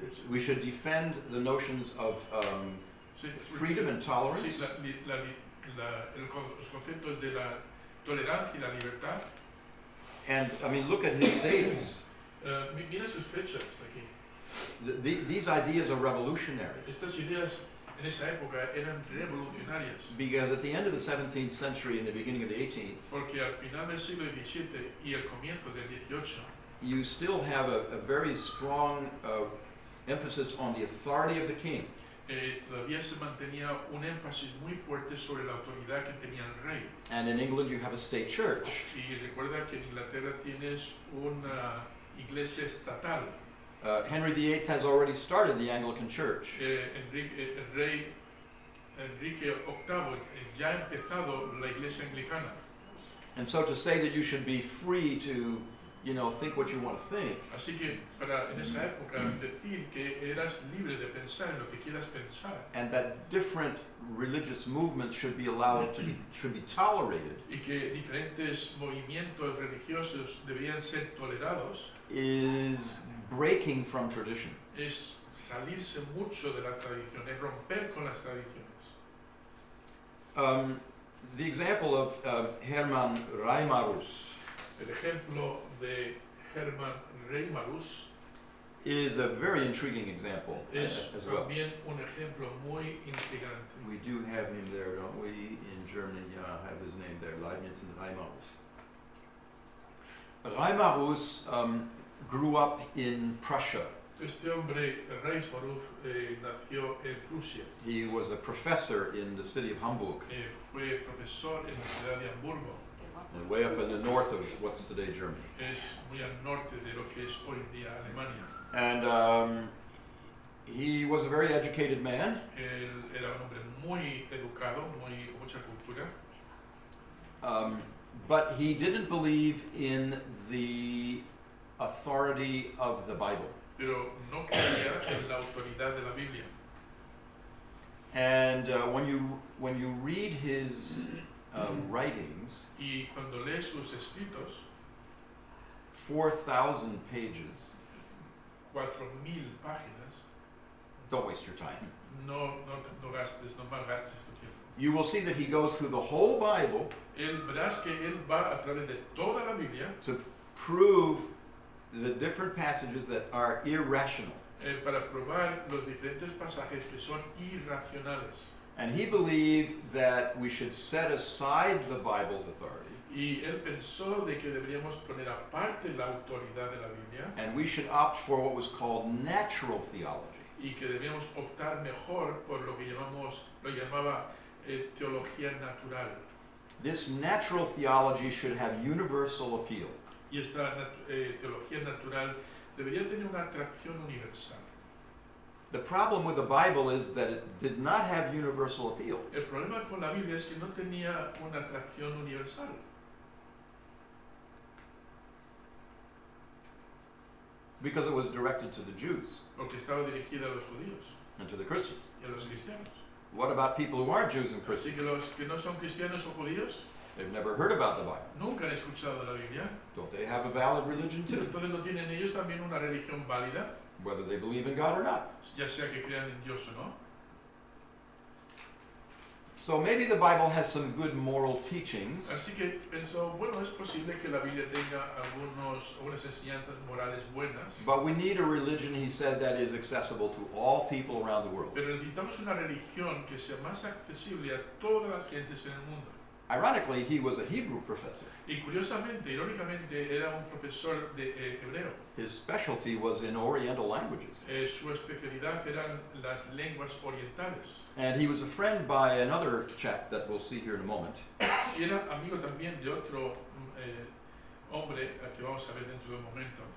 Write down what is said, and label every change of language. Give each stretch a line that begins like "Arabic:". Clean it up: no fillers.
English: We should defend the notions of freedom and tolerance.
Spanish: Sí, los conceptos de la tolerancia y la libertad.
English: And I mean, look at his dates.
Spanish: Mira sus fechas aquí.
English: These ideas are revolutionary.
Spanish: Estas ideas en esa época eran revolucionarias.
English: Because at the end of the 17th century and the beginning of the 18th,
Spanish: Porque al final del siglo XVII y el comienzo del XVIII,
English: you still have a very strong emphasis on the authority of the king.
Spanish: todavía se mantenía un énfasis muy fuerte sobre la autoridad que tenía el rey.
English: And in England you have a state church.
Spanish: Y recuerda que en Inglaterra tienes una iglesia estatal.
English: Henry VIII has already started the Anglican Church.
Spanish: El rey Enrique VIII ya ha empezado la iglesia anglicana.
English: And so to say that you should be free to, think what you want to think,
Spanish: Así que para en esa época decir que eras libre de pensar en lo que quieras pensar
English: and that different religious movements should be allowed to should be tolerated,
Spanish: y que diferentes movimientos religiosos debían ser tolerados
English: is breaking from tradition.
Spanish: es salirse mucho de la tradición, es romper con las tradiciones.
English: The example of Hermann Reimarus,
Spanish: El ejemplo de Hermann Reimarus
English: is a very intriguing example
Spanish: Es
English: as well.
Spanish: también un ejemplo muy intrigante.
English: We do have him there, don't we? In Germany, yeah, I have his name there, Leibniz and Reimarus. Reimarus grew up in Prussia.
Spanish: Este hombre, Reimarus, nació en Prusia.
English: He was a professor in the city of Hamburg,
Spanish: Fue profesor en la ciudad de Hamburgo.
English: and way up in the north of what's today Germany.
Spanish: Es muy al norte de lo que es hoy en día Alemania.
English: And he was a very educated man.
Spanish: Él era un hombre muy educado, con mucha cultura,
English: But he didn't believe in the authority of the Bible.
Spanish: pero no creía en la autoridad de la Biblia.
English: And when you read his writings,
Spanish: Y cuando lee sus escritos,
English: 4,000 pages,
Spanish: 4,000 páginas,
English: don't waste your time.
Spanish: no gastes, no malgastes tu tiempo.
English: You will see that he goes through the whole Bible
Spanish: Verás que él va a través de toda la Biblia
English: to prove the different passages that are irrational.
Spanish: Para probar los diferentes pasajes que son irracionales.
English: And he believed that we should set aside the Bible's authority
Spanish: Y él pensó de que deberíamos poner aparte la autoridad de la Biblia
English: and we should opt for what was called natural theology.
Spanish: y que deberíamos optar mejor por lo que llamaba teología natural.
English: This natural theology should have universal appeal.
Spanish: Y esta teología natural debería tener una atracción universal.
English: The problem with the Bible is that it did not have universal appeal.
Spanish: El problema con la Biblia es que no tenía una atracción universal.
English: Because it was directed to the Jews
Spanish: Porque estaba dirigida a los judíos
English: and to the Christians.
Spanish: y a los cristianos.
English: What about people who aren't Jews and
Spanish: Así que
English: Christians?
Spanish: los que no son cristianos o judíos
English: They've never heard about the Bible.
Spanish: nunca han escuchado de la Biblia.
English: Don't they have a valid religion too?
Spanish: Entonces no tienen ellos también una religión válida,
English: Whether they believe in God or not.
Spanish: ya sea que crean en Dios o no.
English: So maybe the Bible has some good moral teachings,
Spanish: Así que pensó, bueno, es posible que la Biblia tenga algunas enseñanzas morales buenas,
English: but we need a religion, he said, that is accessible to all people around the world.
Spanish: pero necesitamos una religión que sea más accesible a todas las gentes en el mundo.
English: Ironically, he was a Hebrew professor.
Spanish: Y curiosamente, irónicamente, era un profesor de hebreo.
English: His specialty was in Oriental languages.
Spanish: Su especialidad eran las lenguas orientales.
English: And he was a friend by another chap that we'll see here in a moment.
Spanish: Y era amigo también de otro hombre al que vamos a ver dentro de un momento.